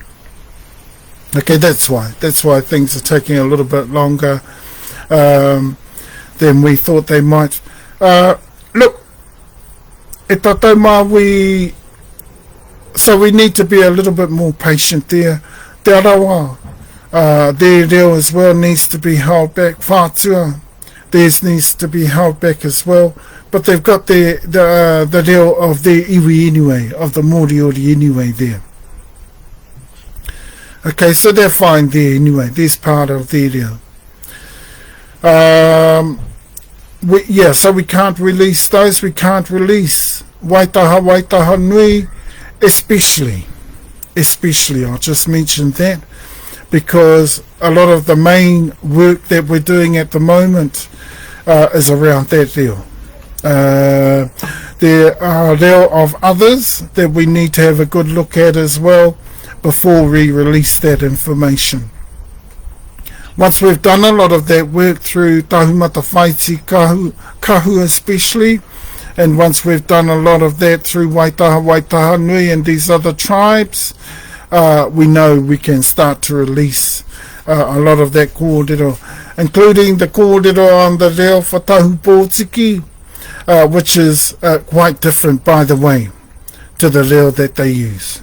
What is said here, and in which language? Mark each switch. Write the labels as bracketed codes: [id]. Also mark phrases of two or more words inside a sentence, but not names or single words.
[en] Okay, that's why things are taking a little bit longer than we thought they might. Look, [mi] e tatauma, [en] we need to be a little bit more patient there. Te arawa, their reo as well needs to be held back. Whātua, theirs needs to be held back as well. But they've got the reo of their iwi anyway, of the moriori anyway there. Okay, so they're fine there anyway. There's part of their reo. So we can't release those. We can't release waitaha nui, especially. I'll just mention that, because a lot of the main work that we're doing at the moment is around that reo. There are reo of others that we need to have a good look at as well before we release that information. Once we've done a lot of that work through Tahumaakaakanuimatua kahu especially, and once we've done a lot of that through waitaha nui and these other tribes, we know we can start to release a lot of that kōrero, including the kōrero on the reo for Tahupōtiki, which is quite different, by the way, to the reo that they use.